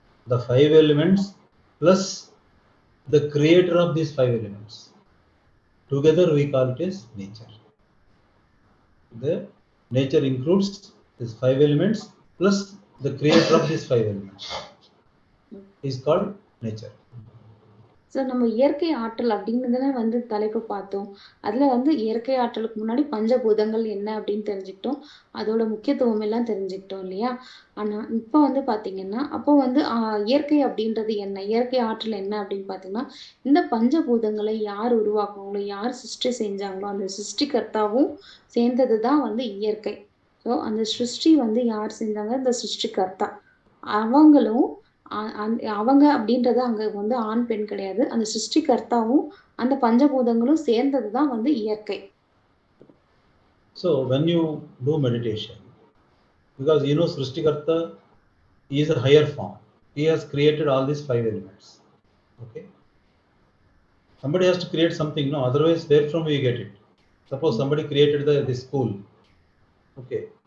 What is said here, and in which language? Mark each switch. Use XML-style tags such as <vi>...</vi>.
<en>The 5 elements plus the creator of these 5 elements. Together we call it as nature. The nature includes these 5 elements plus the creator of these 5 elements is called nature.</en> <ta>So நம்ம இயற்கை ஆற்றல் அப்படிங்கிறதுல வந்து தலைப்பு பார்த்தோம். அதுல வந்து இயற்கை ஆற்றலுக்கு முன்னாடி பஞ்சபூதங்கள் என்ன அப்படின்னு தெரிஞ்சுக்கிட்டோம். அதோட முக்கியத்துவம் எல்லாம் தெரிஞ்சுக்கிட்டோம் இல்லையா? ஆனா இப்போ வந்து பாத்தீங்கன்னா அப்போ வந்து இயற்கை அப்படின்றது என்ன, இயற்கை ஆற்றல் என்ன அப்படின்னு பாத்தீங்கன்னா இந்த பஞ்சபூதங்களை யார் உருவாக்குவாங்களோ, யார் சிருஷ்டி செஞ்சாங்களோ அந்த சிருஷ்டிகர்த்தாவும் சேர்ந்ததுதான் வந்து இயற்கை. ஸோ அந்த சிருஷ்டி வந்து யார் செஞ்சாங்க, இந்த சிருஷ்டிகர்த்தா. அவங்களும் அவங்க அப்படின்றது அங்க வந்து ஆண் பெண் கிடையாது. அந்த சிருஷ்டிகர்த்தாவும் அந்த பஞ்சபூதங்களும் சேர்ந்தது தான் வந்து இயற்கை.</ta> <en>So when you do meditation, because you know Srishtikarta is a higher form. He has created all these 5 elements. Okay. Somebody has to create something, no? Otherwise, where from you get it? Suppose somebody created this school. Okay.</en>